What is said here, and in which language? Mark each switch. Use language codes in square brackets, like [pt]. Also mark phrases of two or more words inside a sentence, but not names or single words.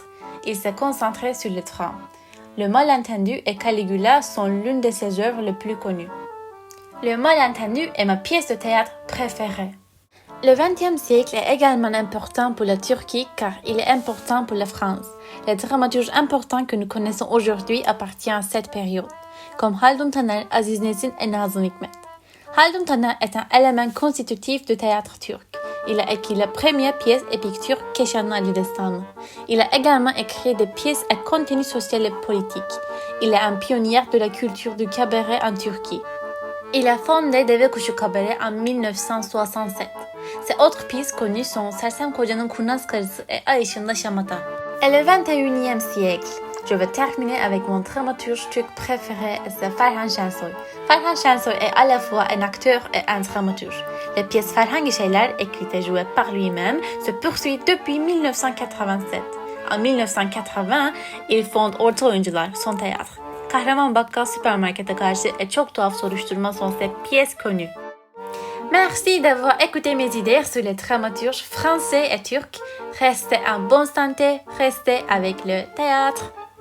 [fr] Il s'est concentré sur le drame. Le Malentendu et Caligula sont l'une de ses œuvres les plus connues. Le Malentendu est ma pièce de théâtre préférée. Le XXe siècle est également important pour la Turquie car il est important pour la France. Les dramaturges importants que nous connaissons aujourd'hui appartiennent à cette période, comme Haldun Taner, Aziz Nesin et Nazım Hikmet. Haldun Taner est un élément constitutif du théâtre turc. Il a écrit la première pièce épique turque Keşanlı Ali Destanı. Il a également écrit des pièces à contenu social et politique. Il est un pionnier de la culture du cabaret en Turquie. Il a fondé Deve Kuşu Cabaret en 1967. Ses autres pièces connues sont Sersem Koca'nın Kurnaz Karısı et Ay Işığında Şamata. Et le 21e siècle. Je vais terminer avec mon dramaturge turc préféré, c'est Ferhan Şensoy. Ferhan Şensoy est à la fois un acteur et un dramaturge. Les pièces Ferhan Gişeler, écrites et jouées par lui-même, se poursuivent depuis 1987. En 1980, il fonde Orta Oyuncular, son théâtre. Kahraman Bakkal Süpermarket'e karşı et çok tuhaf soruşturma sont ses pièces connues. Merci d'avoir écouté mes idées sur les dramaturges français et turcs. Restez en bonne santé, restez avec le théâtre.